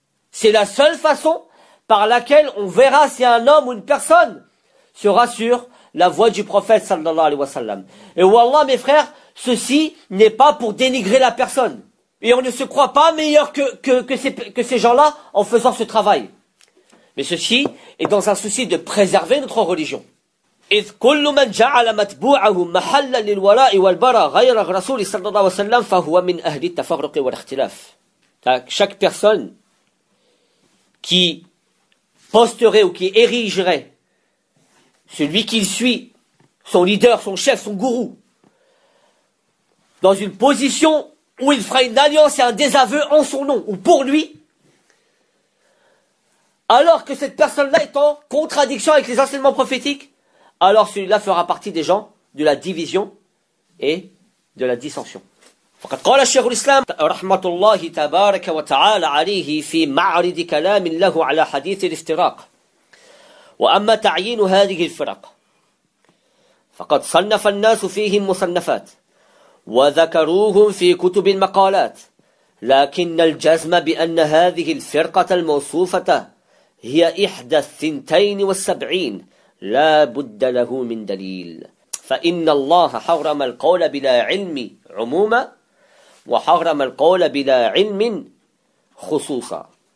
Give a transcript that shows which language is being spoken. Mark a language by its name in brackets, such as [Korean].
[French] C'est la seule façon par laquelle on verra si un homme ou une personne sera sur la voie du prophète [Arabic] sallallahu alayhi wa sallam. [French] Et wallah, mes frères, ceci n'est pas pour dénigrer la personne. Et on ne se croit pas meilleur que ces gens-là en faisant ce travail. Mais ceci est dans un souci de préserver notre religion. [Arabic] إذ كل من جعل متبوعه محلا للولاء والبراء غير الرسول صلى الله عليه وسلم فهو من أهل التفرق والاختلاف. [French] Chaque personne qui posterait ou qui érigerait celui qu'il suit, son leader, son chef, son gourou, dans une position où il fera une alliance et un désaveu en son nom ou pour lui, alors que cette personne-là est en contradiction avec les enseignements prophétiques, alors celui-là fera partie des gens de la division et de la dissension. [Arabic] فقد قال الشيخ الإسلام رحمة الله تبارك وتعالى عليه في معرض كلام له على حديث الافتراق وأما تعيين هذه الفرق فقد صنف الناس فيهم مصنفات وذكروهم في كتب المقالات لكن الجزم بأن هذه الفرقة الموصوفة هي إحدى الثنتين والسبعين لا بد له من دليل فإن الله حرم القول بلا علم عموما وحرم القول بلا علم خصوصا